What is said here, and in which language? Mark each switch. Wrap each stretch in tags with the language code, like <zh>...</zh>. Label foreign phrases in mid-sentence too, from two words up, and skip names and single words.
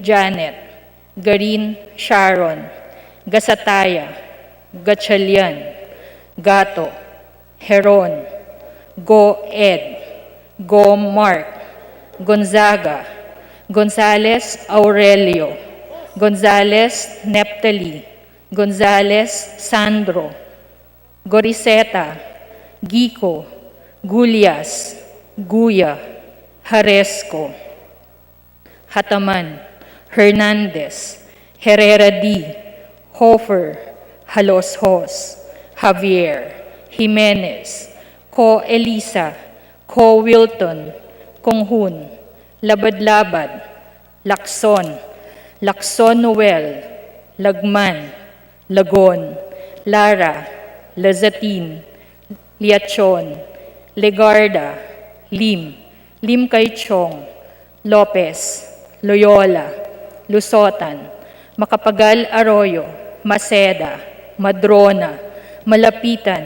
<tl>Janet, Garin Sharon, Gasataya, Gatchalian, Gato, Heron, Go Ed, Go Mark, Gonzaga, Gonzales Aurelio, Gonzales Neptali, Gonzales Sandro, Goriseta, Gico, Gulyas, Guya, Haresco, Hataman, Hernandez, Herrera D, Hofer, Haloshos, Javier, Jimenez, Co Elisa, Co Wilton, Konghun, Labad-Labad, Lacson, Lacson Noel, Lagman, Lagon, Lara, Lazatin, Liachon, Legarda, Lim Kay Chong, Lopez, Loyola, Lusotan, Macapagal Arroyo, Maceda, Madrona, Malapitan,</tl>